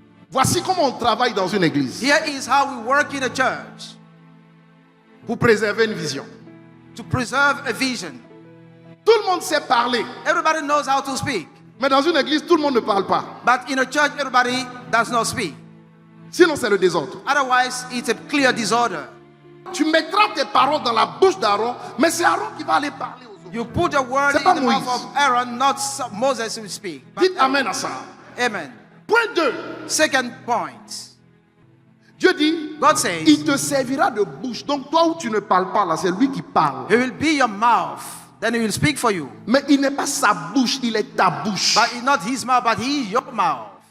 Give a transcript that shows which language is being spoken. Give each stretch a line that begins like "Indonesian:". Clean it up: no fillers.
French: Voici comment on travaille dans une église
English: Here is how we work in a church
French: pour préserver une vision.
English: to preserve a vision.
French: Tout le monde sait parler,
English: Everybody knows how to speak.
French: mais dans une église, tout le monde ne parle pas.
English: But in a church, everybody does not speak.
French: Sinon, c'est le désordre.
English: Otherwise, it's a clear disorder.
French: Tu mettras tes paroles dans la bouche d'Aaron, mais c'est Aaron qui va aller parler aux autres.
English: You put your word
French: C'est
English: in
French: pas
English: the mouth
French: Moïse.
English: of Aaron, not Moses who speak. But
French: Dites
English: Aaron.
French: Amen à ça.
English: Amen.
French: Point 2.
English: Second point.
French: Dieu dit,
English: God says,
French: il te servira de bouche. Donc toi où tu ne parles pas, là, c'est lui qui parle.
English: He will be your mouth. Then He will speak for you.
French: Mais il n'est pas sa bouche, il est ta bouche.
English: But it's not His mouth, but He is your mouth.